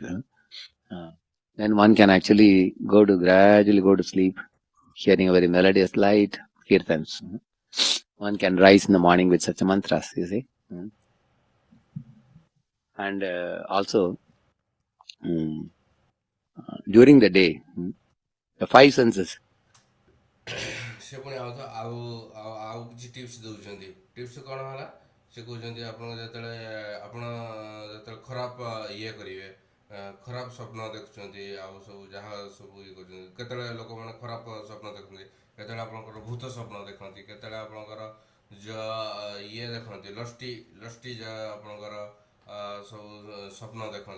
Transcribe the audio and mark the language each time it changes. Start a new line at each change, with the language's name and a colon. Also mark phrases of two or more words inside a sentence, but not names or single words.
English: Then one can actually gradually go to sleep, hearing a very melodious light kirtans. One can rise in the morning with such a mantras, you see. And also, during the day, the five senses.
Odia: ସେ ପୁଣି ଆଉ କିଛି ଟିପ୍ସ ଦେଉଛନ୍ତି। ଟିପ୍ସ କ'ଣ ହେଲା, ସେ କହୁଛନ୍ତି ଆପଣଙ୍କ ଯେତେବେଳେ ଖରାପ ଇଏ କରିବେ, ଖରାପ ସ୍ୱପ୍ନ ଦେଖୁଛନ୍ତି, ଆଉ ସବୁ ଯାହା ସବୁ ଇଏ କରୁଛନ୍ତି, କେତେବେଳେ ଲୋକମାନେ ଖରାପ ସ୍ୱପ୍ନ ଦେଖନ୍ତି, କେତେବେଳେ ଆପଣଙ୍କର ଭୂତ ସ୍ୱପ୍ନ ଦେଖନ୍ତି, କେତେବେଳେ ଆପଣଙ୍କର ଇଏ ଦେଖନ୍ତି, ଲଷ୍ଟି ଲଷ୍ଟି ଆପଣଙ୍କର ସବୁ ସ୍ୱପ୍ନ ଦେଖନ୍ତି।